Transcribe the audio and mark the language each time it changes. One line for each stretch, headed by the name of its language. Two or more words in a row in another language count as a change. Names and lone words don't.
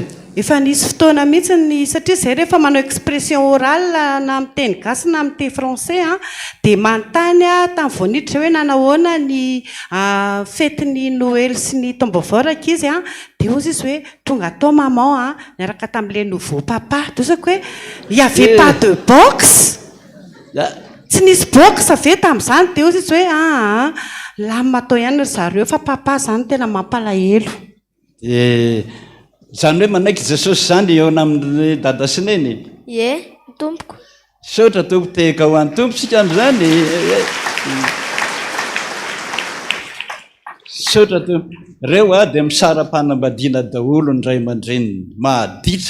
Malagasy: efa nisy fotoana mihitsy ny satria izay rehefa manao
French: expression orale
Malagasy: na amin'ny teny gasy na amin'ny teny français dia manontany tamin'ny voaniditra hoe nanahoana ny fetin'ny Noël sy ny taom-baovao izy dia ozy izy hoe tonga tao maman niaraka tamin'ilay
French: nouveau papa
Malagasy: dosako hoe
French: y avait pas de box
Malagasy: tsy nisy box ave tamin'izany dia ozy izy hoe lamina tao ihany ry zareo fa papa izany tena mampalahelo. Izany hoe manaiky Jesosy izany eo amin'ny dada sy neny Ie, tompoko. saotra tompo tehaka ho an'ny tompo sika amin'izany saotra tompo reo dia misara-panambadiana daholo ny ray aman-dreniny mahaditra